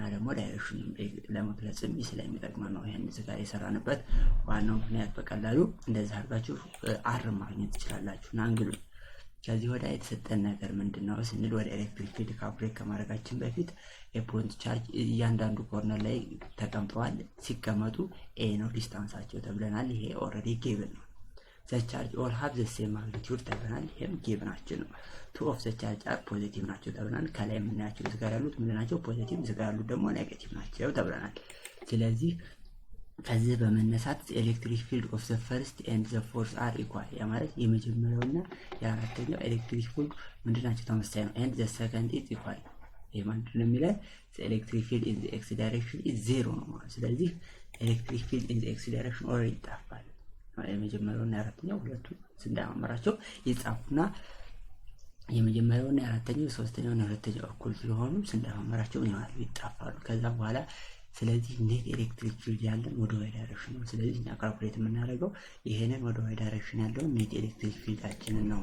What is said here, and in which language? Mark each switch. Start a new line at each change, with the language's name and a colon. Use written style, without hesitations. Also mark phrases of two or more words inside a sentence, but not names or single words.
Amharic: ደግሞ ዳይሬክሽኑን ለመግለጽም ስለሚጠቅመን ነው ይሄን እዚህ ጋር የሰራንበት ዋናው ምክንያት። በቀላሉ እንደዛ አድርጋችሁ አር ማግኘት ትችላላችሁ አንግሉን። ከዚህ ወዲያ የተሰጠን ነገር ምንድነው ስንል ወደ
English: electric field calculate
Amharic: ከማድረጋችን በፊት
English: point charge
Amharic: እያንዳንዱ ኮርነር ላይ ተቀምጠዋል። ሲቀመጡ ኤ ነው ዲስታንሳቸው ተብለናል። ይሄ
English: already given
Amharic: ነው።
English: the charge all have the same magnitude
Amharic: ተብለናል። ይሄም ጊቭናችን ነው።
English: two of the charge are positive
Amharic: ናቸው ተብለናል። ከላይ የምናያቸው እዚህ ጋር ያሉት ምን ናቸው? ፖዚቲቭ፣ እዚህ ጋር ያሉት ደግሞ ኔጌቲቭ ናቸው ተብለናል። ስለዚህ ከዚህ በመነሳት
English: electric field of the first and the fourth are equal
Amharic: ያ ማለት የመጀመሪያውና የአራተኛው
English: electric field
Amharic: ምንድናቸው? ተመሳሳይ ነው።
English: and the second is equal
Amharic: ይሄ ማለት ነው የሚለው
English: electric field in the x direction is zero
Amharic: ነው ማለት። ስለዚህ
English: electric field in the x direction already
Amharic: ይጣፋል። የመጀመሪያውና የአራተኛው ሁለቱ ስንዳማመራቸው ይጻፉና የመጀመሪያውና የአራተኛው ሶስተኛውና ሁለተኛው እኩል ስለሆኑ ስንዳማመራቸው ይሆናሉ ይጣፋሉ። ከዛ በኋላ ስለዚህ
English: net electric field
Amharic: ያለን ወደ
English: y direction
Amharic: ነው። ስለዚህ እኛ ካልኩሌት የምናደርገው ይሄንን ወደ
English: y direction
Amharic: ያለውን
English: net electric
Amharic: ፊልዳችንን ነው።